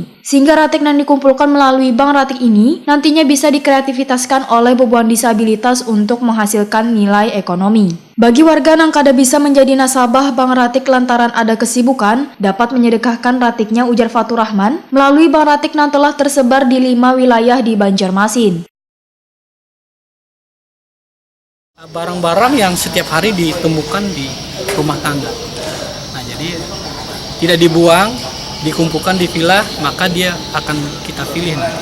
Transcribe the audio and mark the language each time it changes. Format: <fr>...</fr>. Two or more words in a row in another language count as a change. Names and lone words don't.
<bjn>Sehingga ratik nang dikumpulkan melalui bank ratik ini nantinya bisa dikreativitaskan oleh bebuhan disabilitas untuk menghasilkan nilai ekonomi. Bagi warga nang kada bisa menjadi nasabah bank ratik lantaran ada kesibukan, dapat menyedekahkan ratiknya, ujar Fatur Rahman, melalui bank ratik nang telah tersebar di 5 wilayah di Banjarmasin.</bjn> <id>Barang-barang yang setiap hari ditemukan di rumah tangga. Nah, jadi tidak dibuang, dikumpulkan di villa, maka dia akan kita pilih nanti.</id>